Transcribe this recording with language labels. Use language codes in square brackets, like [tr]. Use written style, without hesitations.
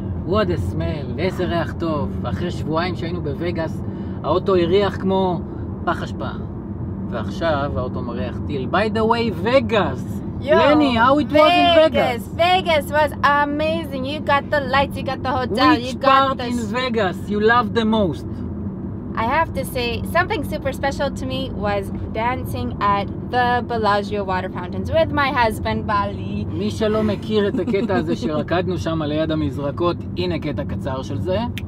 [en] what a smell, [he] איזה ריח טוב. אחרי שבועיים שהיינו בווגאס, האוטו הריח כמו פח אשפה. ועכשיו האוטו מריח טיל. [en] By the way, Vegas! Lenny, how it was in Vegas? Vegas was amazing. You got the lights, you got the hotel, Which you got part in Vegas you loved the most? I have to say, something super special to me was dancing at the Bellagio water fountains with my husband, Bali. [he] מי שלא מכיר את הקטע הזה שרקדנו שם ליד המזרקות, הנה קטע קצר של זה.